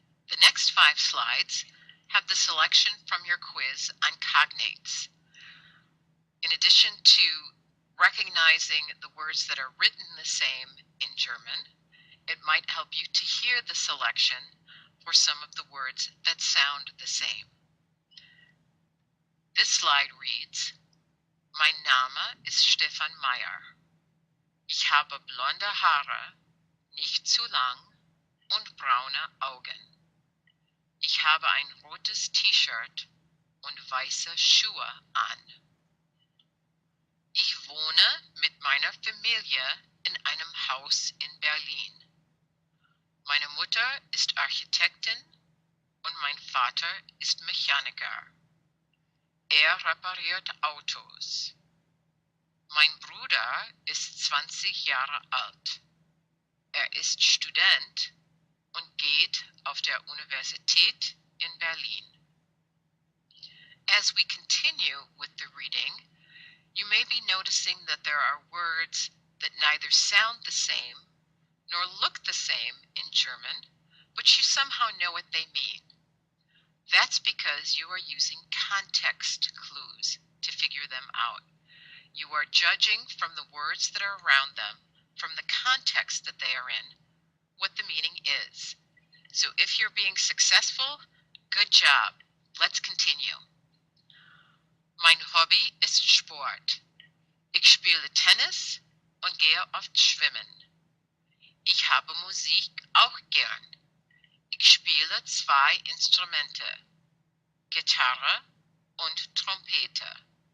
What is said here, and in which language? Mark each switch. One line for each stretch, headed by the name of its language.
English: The next 5 slides have the selection from your quiz on cognates. In addition to recognizing the words that are written the same in German, it might help you to hear the selection for some of the words that sound the same. This slide reads,
German: Mein Name ist Stefan Meyer. Ich habe blonde Haare, nicht zu lang und braune Augen. Ich habe ein rotes T-Shirt und weiße Schuhe an. Ich wohne mit meiner Familie in einem Haus in Berlin. Meine Mutter ist Architektin und mein Vater ist Mechaniker. Er repariert Autos. Mein Bruder ist 20 Jahre alt. Er ist Student und geht auf der Universität in Berlin.
English: As we continue with the reading, you may be noticing that there are words that neither sound the same nor look the same in German, but you somehow know what they mean. That's because you are using context clues to figure them out. You are judging from the words that are around them, from the context that they are in, what the meaning is. So if you're being successful, good job. Let's continue.
German: Mein Hobby ist Sport. Ich spiele Tennis und gehe oft schwimmen. Ich habe Musik auch gern. Ich spiele 2 Instrumente, Gitarre und Trompete.